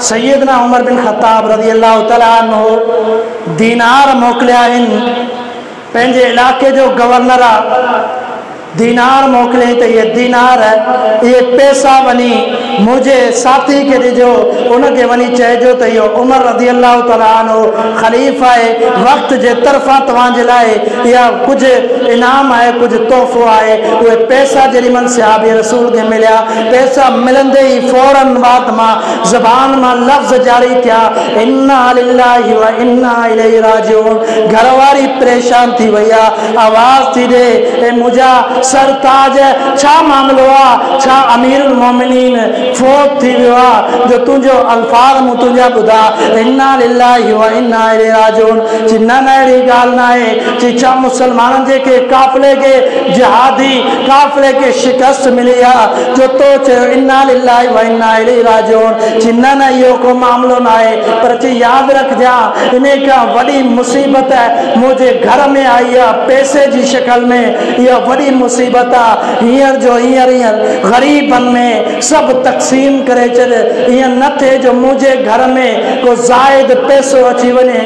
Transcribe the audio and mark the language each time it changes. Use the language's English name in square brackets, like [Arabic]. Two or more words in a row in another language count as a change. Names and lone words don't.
[Sindhi] सैयदना उमर बिन ख़त्ताब [Arabic] رضي الله تعالى عنه [Sindhi] दीनार मोकिलिया आहिनि, पंहिंजे इलाइक़े जो गवर्नर आहे, दीनार मोकिलियईं त इहे दीनार इहे पैसा वञी मुंहिंजे साथी खे ॾिजो, उनखे वञी चइजो त इहो उमर [Arabic] رضي الله تعالى عنه [Sindhi] ख़लीफ़ा आहे, वक़्त जे तरफ़ां तव्हांजे लाइ इहा कुझु इनाम आहे, कुझु तोहफ़ो आहे। उहे पैसा जेॾी महिल सहाबी रसूल खे मिलिया, पैसा मिलंदे ई फ़ौरन वात मां ज़बान मां लफ़्ज़ जारी थिया, [Arabic] إنا لله و إنا إليه راجعون. [Sindhi] घरवारी परेशान थी वई आहे, आवाज़ थी ॾे ए मुंहिंजा सरताज छा मामिलो आहे, छा [Arabic] أمير المؤمنين [Sindhi] फोत थी वियो आहे जो तुंहिंजो अल्फाज़ मूं तुंहिंजा ॿुधा, [Arabic] إنا لله و إنا إليه راجعون. [Sindhi] चई न न अहिड़ी ॻाल्हि न आहे, चई छा मुसलमाननि जेके काफ़िले खे जिहादी काफ़िले खे शिकस्त मिली आहे जो तो चयो [Arabic] إنا لله و إنا إليه راجعون. [Sindhi] चई न न इहो को मामिलो न आहे, पर चई यादि रखजांइ इन खां वॾी मुसीबत मुंहिंजे घर में आई आहे पैसे जी शिकल में, इहा वॾी मुसीबत आहे। हींअर जो हींअर ग़रीबनि में सभु तक़सीम करे छॾ, ईअं न थिए जो मुंहिंजे घर में को ज़ाइद पैसो अची वञे।